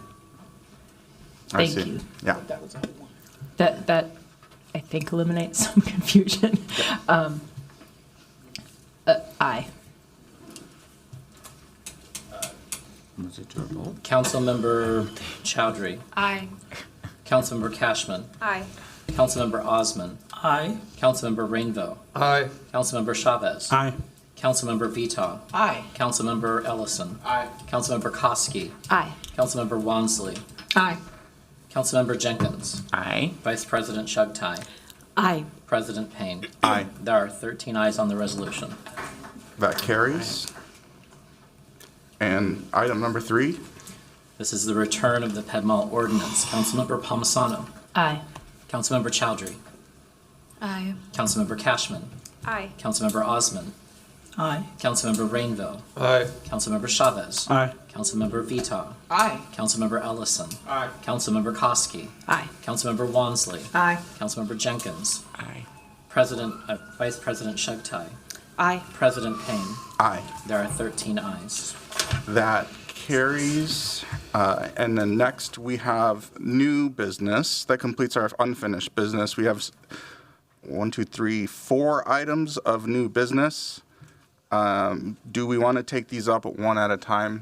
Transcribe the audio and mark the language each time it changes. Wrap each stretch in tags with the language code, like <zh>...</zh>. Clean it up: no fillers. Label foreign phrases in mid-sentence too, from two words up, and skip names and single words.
<en>I Thank see. you. Yeah. That I think eliminates some confusion. Aye. Was it your vote? Councilmember Chowdhury. Aye. Councilmember Cashman. Aye. Councilmember Osman. Aye. Councilmember Rainville. Aye. Councilmember Chavez. Aye. Councilmember Vita. Aye. Councilmember Ellison. Aye. Councilmember Koski. Aye. Councilmember Wansley. Aye. Councilmember Jenkins. Aye. Vice President Chugtai. Aye. President Payne. Aye. There are 13 ayes on the resolution. That carries. And item number 3, This is the return of the Ped Mall ordinance. Councilmember Palmisano. Aye. Councilmember Chowdhury. Aye. Councilmember Cashman. Aye. Councilmember Osman. Aye. Councilmember Rainville. Aye. Councilmember Chavez. Aye. Councilmember Vita. Aye. Councilmember Ellison. Aye. Councilmember Koski. Aye. Councilmember Wansley. Aye. Councilmember Jenkins. Aye. Vice President Chugtai. Aye. President Payne. aye. There are 13 ayes. That carries. And then next we have new business. That completes our unfinished business. We have 4 items of new business. Do we want to take these up one at a time?</en>